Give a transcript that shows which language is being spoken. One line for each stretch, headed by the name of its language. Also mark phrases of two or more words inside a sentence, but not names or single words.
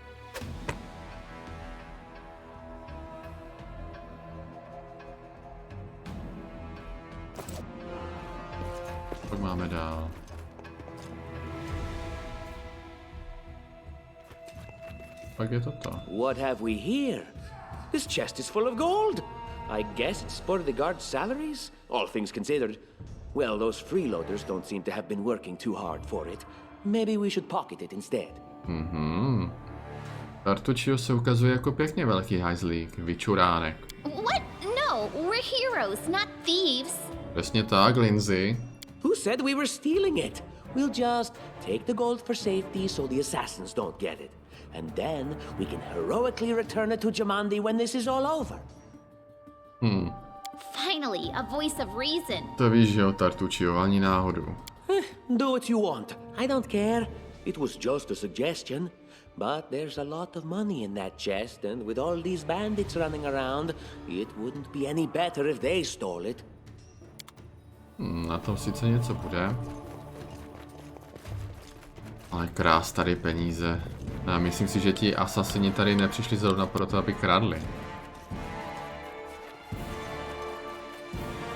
Czech: Pak máme dál. Pak je toto.
English: What have we here? This chest is full of gold. I guess it's for the guards' salaries, all things considered. Well, those freeloaders don't seem to have been working too hard for it. Maybe we should pocket it instead.
Czech: Tartuccio se ukazuje jako pěkně velký hajzlík, vyčuránek.
English: What? No, we're heroes, not thieves.
Czech: Přesně tak, Lindsay.
English: Who said we were stealing it? We'll just take the gold for safety so the assassins don't get it. And then we can heroically return it to Jamandi when this is all over. Finally, a voice of reason.
Czech: To víš, jo, Tartuccio, ani náhodou.
English: Do what you want. I don't care. It was just a suggestion. But there's a lot of money in that chest, and with all these bandits running around, it wouldn't be any better if they stole it.
Czech: Na tom sice něco bude. Ale krás tady peníze. A myslím si, že ti asasini tady nepřišli zrovna proto, aby kradli.